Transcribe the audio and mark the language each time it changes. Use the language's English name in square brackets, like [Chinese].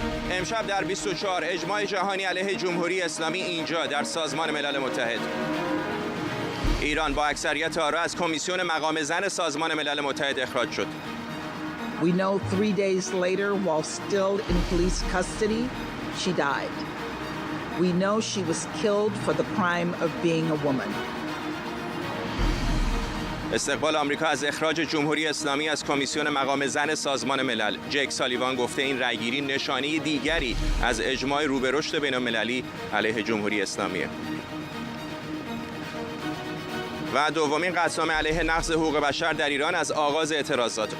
[Persian] امشب در 24 اجماع جهانی علیه جمهوری اسلامی اینجا در سازمان ملل متحد. ایران با اکثریت آرا از کمیسیون مقام زن سازمان ملل متحد اخراج شد. [English] We know 3 days later, while still in police custody, she died. We know she was killed for the crime of being a woman. [Persian] استقبال آمریکا از اخراج جمهوری اسلامی از کمیسیون مقام زن سازمان ملل. جک سالیوان گفته این رأیگیری نشانه دیگری از اجماع رو به رشد بین‌المللی علیه جمهوری اسلامیه. و دومین قطعنامه علیه نقض حقوق بشر در ایران از آغاز اعتراضات.